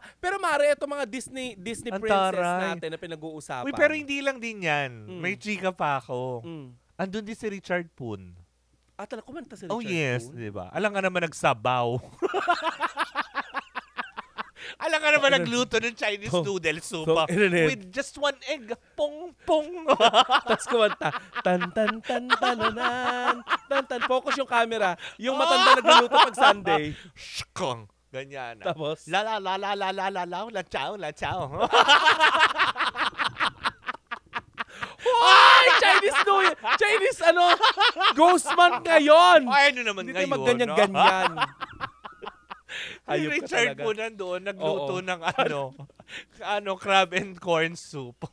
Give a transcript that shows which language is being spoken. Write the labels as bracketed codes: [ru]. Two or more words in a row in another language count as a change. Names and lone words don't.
[tl] Pero Mare, ito mga Disney Ang princess taray. natin na pinag-uusapan. Uy, pero hindi lang din yan. May chika pa ako. Mm. Andun din si Richard Poon. Talaga kumanta si Richard [en] Oh yes, [tl] Poon? di ba? Alam nga naman nagsabaw. Alam nga naman nagluto ng [en] Chinese noodle soup with just one egg. Pong, pong. [tl] Tapos kumanta. Tan, tan, tan, tananan. Tan, tan. Focus yung camera. Yung matanda nagluluto pag Sunday. Shkong. Ganyan. Tapos? La la la la la la la la la chow la chow. Ay! [en] Chinese New Year! Chinese Ghost month ngayon! [tl] Ay, ano naman Hindi ngayon? tayo magganyan-ganyan. Si Ayop ka Richard talaga. po nandoon, nagluto Oo. ng [en] crab and corn soup.